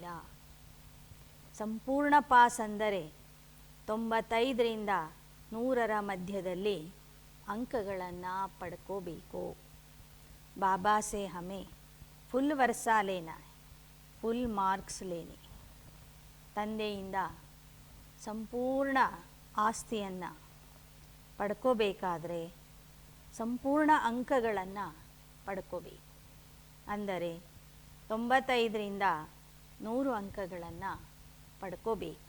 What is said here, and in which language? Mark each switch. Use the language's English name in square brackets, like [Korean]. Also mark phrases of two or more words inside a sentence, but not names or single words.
[Kannada] ಸಂಪೂರ್ಣ ಪಾಸ್ ಅಂದರೆ 95ರಿಂದ 100ರ ಮಧ್ಯದಲ್ಲಿ ಅಂಕಗಳನ್ನು ಪಡ್ಕೋಬೇಕು. [Hindi] बाबा से हमें फुल वर्षा लेना है, [English] full marks [Hindi] लेने. [Kannada] ತಂದೆಯಿಂದ ಸಂಪೂರ್ಣ ಆಸ್ತಿಯನ್ನು ಪಡ್ಕೋಬೇಕಾದ್ರೆ ಸಂಪೂರ್ಣ ಅಂಕಗಳನ್ನು ಪಡ್ಕೋಬೇಕು. ಅಂದರೆ 95ರಿಂದ 100 ಅಂಕಗಳನ್ನು ಪಡ್ಕೋಬೇಕು.